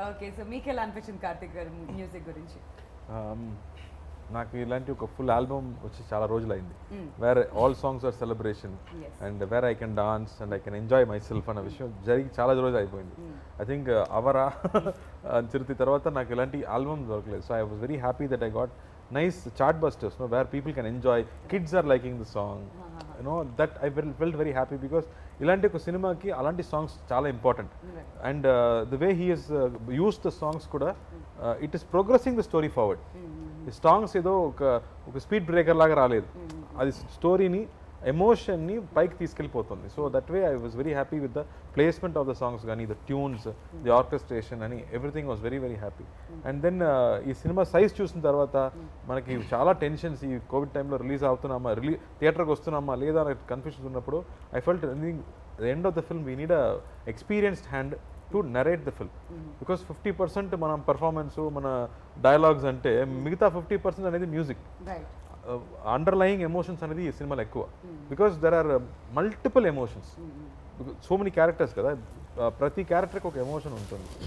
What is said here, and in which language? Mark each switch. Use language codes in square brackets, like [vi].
[te] Okay so మీకు ఎలా అనిపించింది కార్తిక్ గారు మ్యూజిక్ గురించి? నాకు ఇలాంటి ఒక ఫుల్ ఆల్బమ్ వచ్చి చాలా రోజులైంది, [en] where all songs are celebration and where I can dance and I can enjoy myself [te] అన్న విషయం జరిగి చాలా రోజులు అయిపోయింది. [en] I think [te] అవరా చిరుతి తర్వాత నాకు ఇలాంటి ఆల్బమ్ దొరకలేదు. [en] so I was very happy that I got nice chart busters, no, where people can enjoy, kids are liking the song, you know, that I felt very happy because [te] ilanti oka cinema ki alanti songs chaala important, [en] and the way he has used the songs kuda it is progressing the story forward. [te] The songs edo oka speed breaker laga raaledu, adi story ni emotion ni pike తీసుకెళ్ళిపోతుంది. [en] So that way I was very happy with the placement of the songs కానీ the tunes the orchestration అని everything was very very happy. [te] And then ఈ cinema size చూసిన తర్వాత మనకి చాలా tensions, ఈ Covid టైంలో release అవుతున్నామా, థియేటర్కి వస్తున్నామా లేదా అనే కన్ఫ్యూజన్ ఉన్నప్పుడు [en] I felt the end of the film [te] we need a experienced hand to narrate the film, because 50% మనం పర్ఫార్మెన్స్ మన డైలాగ్స్ అంటే మిగతా 50% అనేది మ్యూజిక్, అండర్లయింగ్ ఎమోషన్స్ అనేది ఈ సినిమాలో ఎక్కువ, [en] because there are multiple emotions, so many characters [te] కదా, ప్రతి క్యారెక్టర్కి ఒక ఎమోషన్ ఉంటుంది.